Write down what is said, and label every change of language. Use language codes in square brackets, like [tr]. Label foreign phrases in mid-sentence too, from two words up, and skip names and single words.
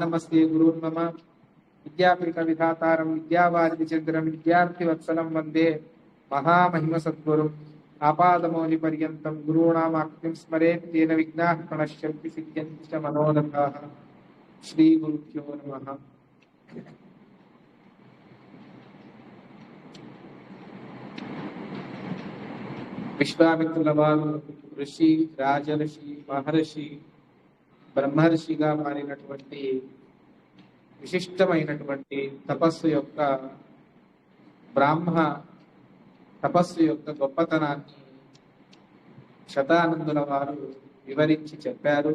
[sa] नमस्ते गुरुर्मम विद्यापीठविधातारं विद्यावारिधिचन्द्रं विद्यार्थिवत्सलं वन्दे महामहिमसद्गुरुम् आपादमौलिपर्यन्तं गुरूणामाकृतिं स्मरेत् तेन विघ्नाः प्रणश्यन्ति सिद्ध्यन्ति च मनोरथाः श्रीगुरुभ्यो नमः [te] విశ్వామిత్రుల వారు ఋషి రాజర్షి మహర్షి బ్రహ్మర్షిగా మారినటువంటి విశిష్టమైనటువంటి తపస్సు యొక్క బ్రాహ్మ తపస్సు యొక్క గొప్పతనాన్ని శతానందుల వారు వివరించి చెప్పారు.